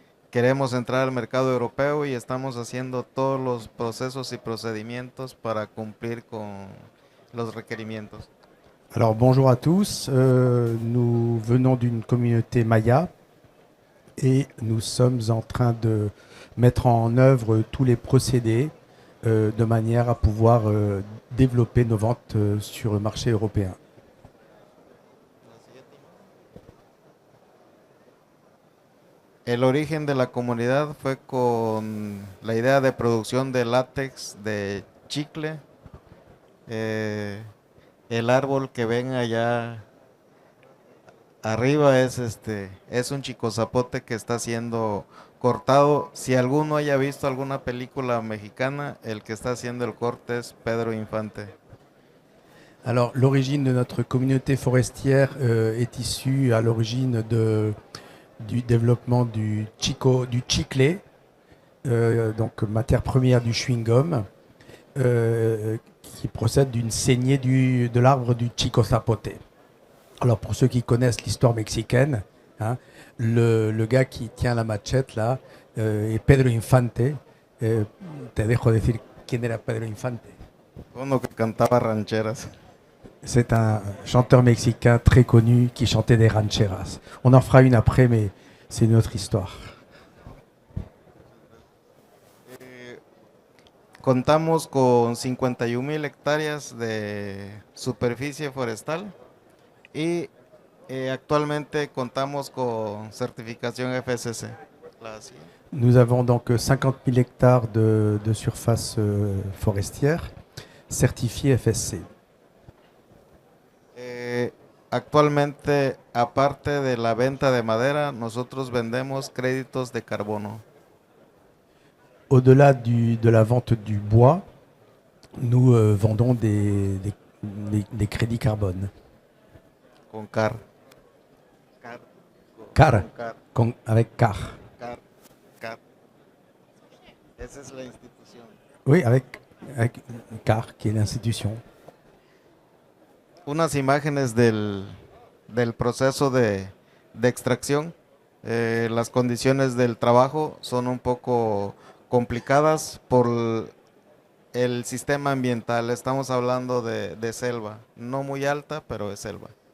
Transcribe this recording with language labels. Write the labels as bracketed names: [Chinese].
[Spanish] Queremos entrar al mercado europeo y estamos haciendo todos los procesos y procedimientos para cumplir con los requerimientos. [French] Alors bonjour à tous, nous venons d'une communauté maya et nous sommes en train de mettre en œuvre tous les procédés de manière à pouvoir développer nos ventes sur le marché européen. [Spanish] El origen de la comunidad fue con la idea de producción de látex de chicle. El árbol que ven allá arriba es un chicozapote que está siendo cortado. Si alguno haya visto alguna película mexicana, el que está haciendo el corte es Pedro Infante. [French] Alors l'origine de notre communauté forestière est issue à l'origine du développement du chicle, donc matière première du chewing-gum, qui procède d'une saignée de l'arbre du chico zapote. Alors pour ceux qui connaissent l'histoire mexicaine, hein, le gars qui tient la machette là est Pedro Infante. [Spanish] Te dejo decir quién era Pedro Infante. Uno que cantaba rancheras. [French] C'est un chanteur mexicain très connu qui chantait des rancheras. On en fera une après, mais c'est une autre histoire. [Spanish] Contamos con 51,000 hectáreas de superficie forestal y actualmente contamos con certificación FSC. [French] Nous avons donc 50 000 hectares de surface forestière certifiée FSC. [Spanish] Actualmente, aparte de la venta de madera, nosotros vendemos créditos de carbono. [French] Au-delà de la vente du bois, nous vendons des crédits carbone. [Spanish] Con car. Car, Con [French] avec car. [Spanish] car. Esa es la institución. [French] Oui, avec car, qui est l'institution. [Spanish] Unas imágenes del proceso de extracción. Las condiciones del trabajo son un poco complicadas por el sistema ambiental. Estamos hablando de selva, no muy alta, pero es selva.